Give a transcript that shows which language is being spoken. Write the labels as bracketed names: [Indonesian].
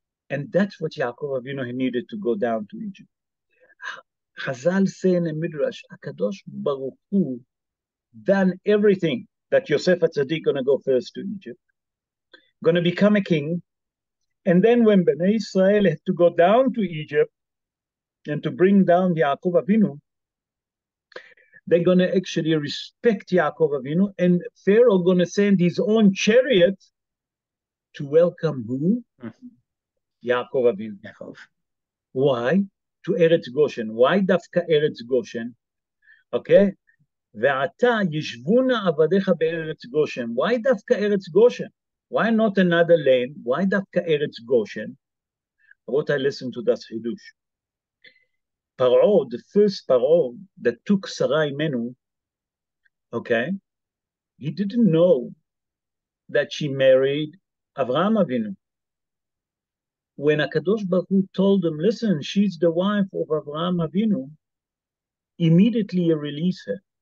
[English] And that's what Yaakov Avinu he needed to go down to Egypt. Chazal say in the Midrash, Akadosh Baruch Hu done everything that Yosef HaTzadik gonna go first to Egypt, gonna become a king, and then when Bnei Israel had to go down to Egypt and to bring down Yaakov Avinu, they're gonna actually respect Yaakov Avinu, and Pharaoh gonna send his own chariot to welcome who? Yaakov Avinu. Yaakov. Why? To Eretz Goshen. Why דווקא Eretz Goshen? Okay? [Hebrew] ועתה ישבונה עבדיך בארץ גושן. [English] Why [Hebrew] דווקא ארץ גושן? [English] Why not another land? Why דווקא ארץ גושן? What I listened to das Hidush. Paro, the first Paro that took Sarai Menu, okay, he didn't know that she married Avraham Avinu. When HaKadosh Baruch Hu told him, listen, she's the wife of Avraham Avinu, immediately he released her.